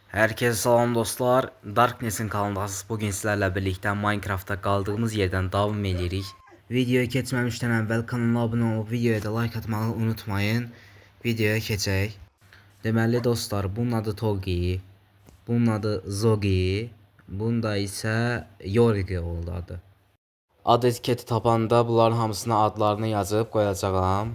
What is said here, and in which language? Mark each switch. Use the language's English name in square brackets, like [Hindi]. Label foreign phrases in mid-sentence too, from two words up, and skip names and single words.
[Turkish] Herkese selam dostlar. Darkness'in kanalındasınız. Bugün sizlerle birlikte Minecraft'ta kaldığımız yerden devam edirik. [Azerbaijani] Videoya keçməmişdən əvvəl kanala abunə olub videoya da like atmağı unutmayın. Videoya keçək. Deməli dostlar, bunun adı Togi, bunun adı Zogi, bunda isə Yorgi oldu adı. Ad etiketi tapanda bunların hamısına adlarını yazıb qoyacağam.